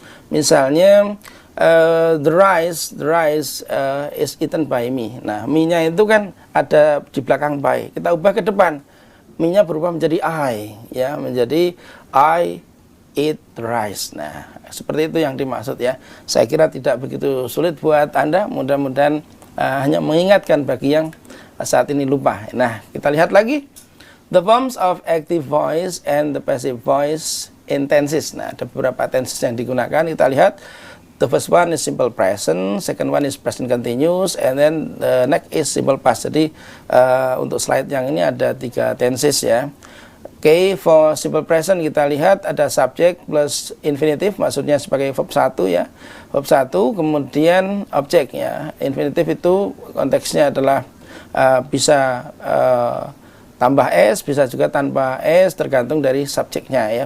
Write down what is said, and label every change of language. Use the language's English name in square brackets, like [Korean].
[English] Misalnya the rice is eaten by me. [Indonesian] Nah, me-nya itu kan ada di belakang by. Kita ubah ke depan. Me-nya berubah menjadi I ya, menjadi [English] I eat rice. [Indonesian] Nah, seperti itu yang dimaksud ya. Saya kira tidak begitu sulit buat Anda. Mudah-mudahan hanya mengingatkan bagi yang saat ini lupa. [English] Nah, [Indonesian] kita lihat lagi [English] the forms of active voice and the passive voice in tenses. [Indonesian] Nah, ada beberapa tenses yang digunakan. Kita lihat [English] the first one is simple present, second one is present continuous, and then the next is simple past. [Indonesian] Jadi untuk slide yang ini ada 3 tenses ya. Oke, for simple present kita lihat ada subject plus infinitive, maksudnya sebagai verb 1 ya. Verb 1, kemudian objek ya. Infinitive itu konteksnya adalah bisa tambah s, bisa juga tanpa s, tergantung dari subjeknya ya.